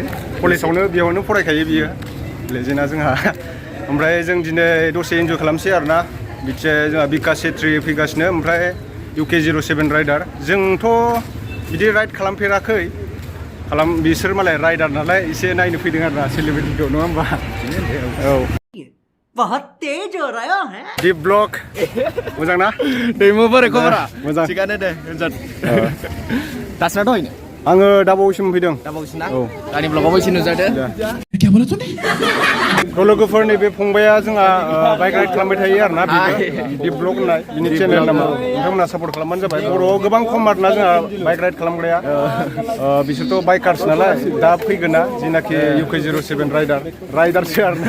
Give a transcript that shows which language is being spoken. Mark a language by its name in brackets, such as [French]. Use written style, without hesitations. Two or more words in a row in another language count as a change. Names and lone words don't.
[Bodo] कलेजावनो बेयावनो फरायखायो बियो लेजेन्डा जोंहा ओमफ्राय जों दिनै दसे इन्जय खालामसै आरोना बिथिं जोंहा बिकास सेट्रि फैगासिनो ओमफ्राय UK07 राइडार जोंथ' बिदि राइड खालामफेराखै बिसोर मालाय राइडार नालाय एसे नायनो फैदों आरोना सेलिब्रिटिखौ नङा होमबा औ [Hindi] बहुत तेज हो रहा है [Bodo] दिप ब्लग मोजां ना दैमु बोरै खबरा मोजां थिगानो दे होनजाद दासना दहायनो आङो दा बावैसो मोनफैदों दा बावैसोना औ दानि ब्लगाव बावैसो नुजादो लोगोफोर नैबे फंबाया जोंहा [English] bike ride [Bodo] खालामबाय थायो आरोना दिप ब्लग होननाय बिनि चेनेल नामा नोंथांमोना सापर्ट खालामबानो जाबाय बर'आव गोबां खम आरोना जोंहा [English] bike ride [Bodo] खालामग्राया बिसोरथ' बाइकार्स नालाय दा फैगोन ना जिनाखि UK07 राइडारसो आरोना